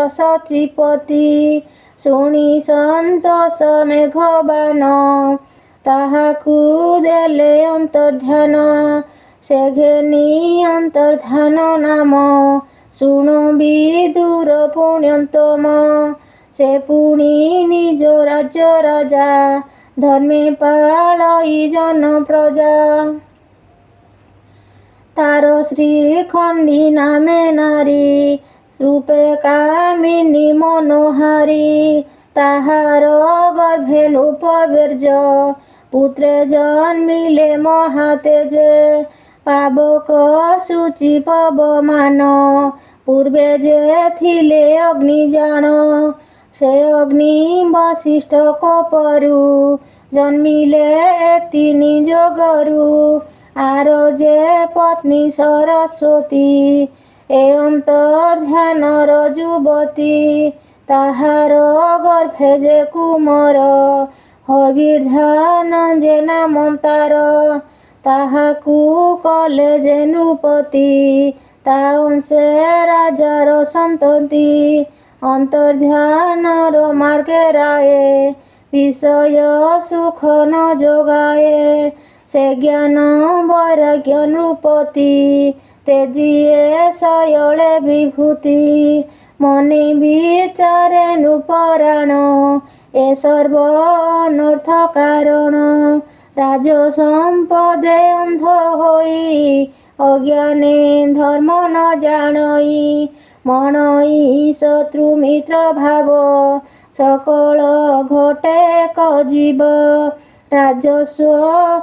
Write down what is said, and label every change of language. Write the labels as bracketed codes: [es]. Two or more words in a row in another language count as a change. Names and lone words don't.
[or] ସଚିପତି ଶୁଣି ସନ୍ତୋଷ ମେଘବାନ ତାହାକୁ ଦେଲେ ଅନ୍ତର୍ଧ୍ୟାନ ସେ ଘେନି ଅନ୍ତର୍ଧ୍ୟାନ ନାମ ଶୁଣ ବିଦୁର ପୁଣ୍ୟତମ ସେ ପୁଣି ନିଜ ରାଜ୍ୟ ରାଜା ଧର୍ମେ ପାଳଇ ଜନ ପ୍ରଜା ତାର ଶ୍ରୀ ଖଣ୍ଡୀ ନାମେ ନାରୀ ରୂପେ କାମିନୀ ମନୋହାରୀ ତାହାର ଗର୍ଭେ ନୃପବୀର୍ଜ ପୁତ୍ରେ ଜନ୍ମିଲେ ମହାତେଜେ ପାବକ ସୂଚି ପବମାନ ପୂର୍ବେ ଯେ ଥିଲେ ଅଗ୍ନିଜାନ ସେ ଅଗ୍ନି ବଶିଷ୍ଠ କପରୁ ଜନ୍ମିଲେ ଏତି ଯୋଗରୁ ଆର ଯେ ପତ୍ନୀ ସରସ୍ୱତୀ ଏ ଅନ୍ତର୍ଧ୍ୟାନର ଯୁବତୀ ତାହାର ଗର୍ଭେ ଯେ କୁମାର ହବିର୍ଧାନ ଯେ ନାମ ତାର ତାହାକୁ କଲେ ଯେ ନୃପତି ତା ଅଂଶେ ରାଜାର ସନ୍ତତି ଅନ୍ତର୍ଧ୍ୟାନର ମାର୍ଗେ ରାୟେ ବିଷୟ ସୁଖ ନ ଯୋଗାଏ ସେ ଜ୍ଞାନ ବୈରାଗ୍ୟ ନୃପତି ତେଜିଏ ଶୟଲେ ବିଭୂତି ମନେ ବିଚାରେ ନୃପରାଣ ଏ ସର୍ବ ଅନର୍ଥ କାରଣ ରାଜ ସମ୍ପଦେ ଅନ୍ଧ ହୋଇ ଅଜ୍ଞାନେ ଧର୍ମ ନ ଜାଣଇ ମଣଇ ଶତ୍ରୁ ମିତ୍ର ଭାବ ସକଳ ଘଟେ ଏକ ଜୀବ ରାଜସ୍ୱ